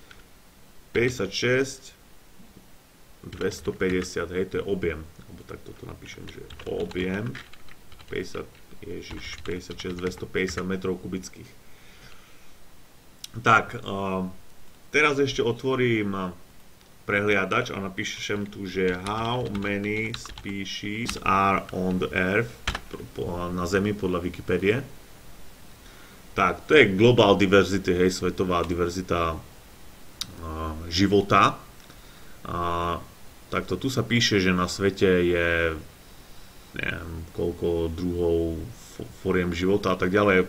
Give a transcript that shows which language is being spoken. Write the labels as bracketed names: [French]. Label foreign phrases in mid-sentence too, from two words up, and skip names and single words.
[Slovak] 56 250, hej, to je objem, alebo tak toto napíšem, že objem 56 250 metrov kubických. Tak, teraz ešte otvorím prehliadač a napíšem tu, že [English] how many species are on the earth, [Slovak] na Zemi podľa Wikipédie. Tak, to je [English] global diversity, [Slovak] hej, svetová diverzita života. Takto tu sa píše, že na svete je neviem, koľko druhov foriem života a tak ďalej.